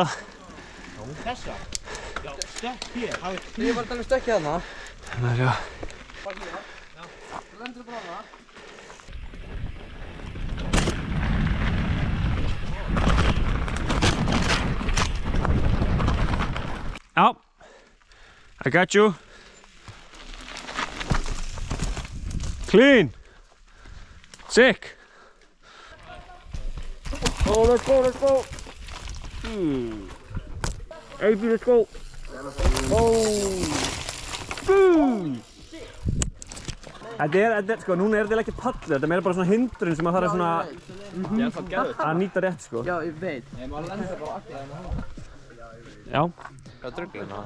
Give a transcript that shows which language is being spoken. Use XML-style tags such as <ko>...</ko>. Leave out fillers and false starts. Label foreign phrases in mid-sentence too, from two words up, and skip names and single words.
<is>Já, þessa? Já, stökk hér. Ég var alveg stökkið þarna. Þannig að sjá. Bakið það. Já. Þú lendur bara á það. Já.</is> <en>I got you. Clean. Sick. Oh, let's go, let's go. AB, let's go. Oh.</en> <is>Þetta er, sko, núna er þetta ekki pallið, þetta er meira bara svona hindrun sem að það er svona að nýta rétt, sko. Já, ég veit. Ég má lenda bara alltaf hérna. Já. Hvað druglið það?</is>